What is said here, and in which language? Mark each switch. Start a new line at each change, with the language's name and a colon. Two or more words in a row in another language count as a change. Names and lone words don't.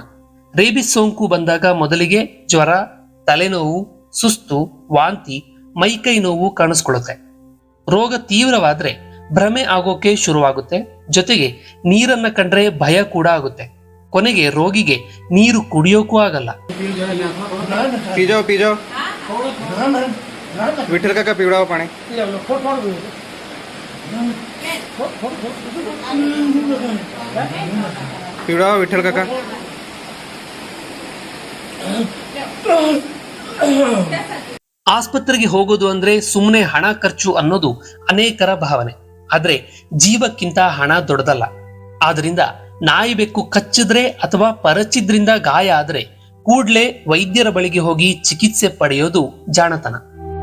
Kannada: ರೇಬಿಸ್ ಸೋಂಕು ಬಂದಾಗ ಮೊದಲಿಗೆ ಜ್ವರ, ತಲೆನೋವು, ಸುಸ್ತು, ವಾಂತಿ, ಮೈಕೈ ನೋವು ಕಾಣಿಸ್ಕೊಳ್ಳುತ್ತೆ. ರೋಗ ತೀವ್ರವಾದ್ರೆ ಭ್ರಮೆ ಆಗೋಕೆ ಶುರುವಾಗುತ್ತೆ. ಜೊತೆಗೆ ನೀರನ್ನ ಕಂಡ್ರೆ ಭಯ ಕೂಡ ಆಗುತ್ತೆ. ಕೊನೆಗೆ ರೋಗಿಗೆ ನೀರು ಕುಡಿಯೋಕೂ ಆಗಲ್ಲ.
Marathi: विठ्ठल काका पिवळावं पाणी पिवळावं विठ्ठल काका.
Kannada: ಆಸ್ಪತ್ರೆಗೆ ಹೋಗೋದು ಅಂದ್ರೆ ಸುಮ್ಮನೆ ಹಣ ಖರ್ಚು ಅನ್ನೋದು ಅನೇಕರ ಭಾವನೆ. ಆದ್ರೆ ಜೀವಕ್ಕಿಂತ ಹಣ ದೊಡ್ಡದಲ್ಲ. ಆದ್ರಿಂದ ನಾಯಿ ಬೆಕ್ಕು ಕಚ್ಚಿದ್ರೆ ಅಥವಾ ಪರಚಿದ್ರಿಂದ ಗಾಯ ಆದ್ರೆ ಕೂಡ್ಲೆ ವೈದ್ಯರ ಬಳಿಗೆ ಹೋಗಿ ಚಿಕಿತ್ಸೆ ಪಡೆಯೋದು ಜಾಣತನ.